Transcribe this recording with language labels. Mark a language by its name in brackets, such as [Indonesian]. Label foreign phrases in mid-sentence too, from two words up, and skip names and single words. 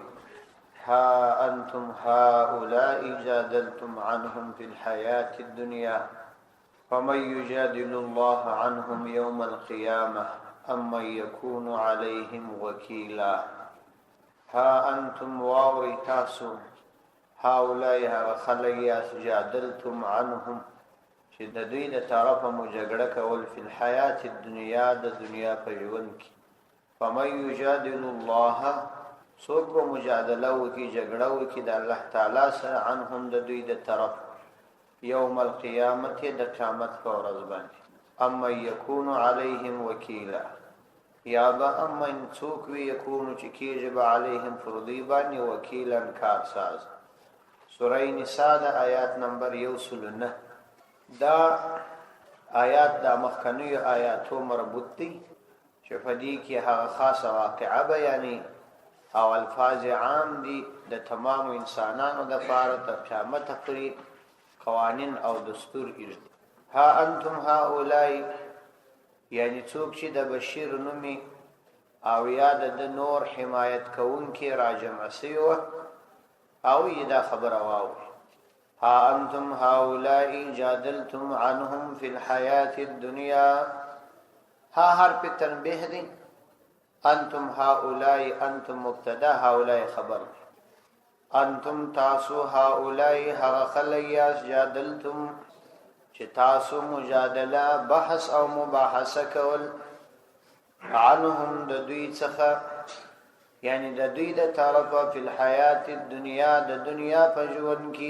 [Arabic] ها أنتم هؤلاء جادلتم عنهم في الحياة الدنيا فمن يجادل الله عنهم يوم القيامة أم من يكون عليهم وكيلا. ها أنتم [Pashto] واوري تاسو هؤلاء خلقياس [Arabic] جادلتم عنهم [Pashto] چې د دوی د طرفه مو جګړه کول [Arabic] فی الحیات الدنیا [Pashto] د دنیا په ژوند کې [Arabic] فمن یجادل الله [Pashto] څوک به مجادله وکړي جګړه وکړي د الله تعالی سره عنهم د دوی د طرف [Arabic] یوم القیامت [Pashto] د قیامت په ورځ باندې [Arabic] اما یکون علیهم وکیلا [Pashto] یا به اما څوک وی یکون چې کیږي به علیهم فردی باندې وکیلا کارساز. سوره نساء د آیات نمبر 109. دا آیات دا مخکنی آیاتو مربوط دي چې په دې کې هغه خاصه واقعه بیانې او الفاظ عام دي د تمام انسانانو د لپاره تر قیامت پورې قوانین او دستور ایږي. [Arabic] ها انتم هؤلاء [Pashto] یعنی څوک چې د بشیر نومي او یاد د نور حمایت کوونکي راجمع سیو او دا خبره واوري. [Arabic] ها انتم هؤلاء جادلتم عنهم في الحياة الدنيا. [Pashto] ها حرف تنبیه دی. [Arabic] انتم هؤلاء انتم مبتدا هؤلاء خبر. [Pashto] انتم تاسو هؤلاء هغه خلقیاس جادلتم چې تاسو مجادله بحث او مباحثه کول عنهم د دوی څخه یعنی د دوی د طرفه په [Arabic] الحیات الدنیا [Pashto] د دنیا په ژوند کې.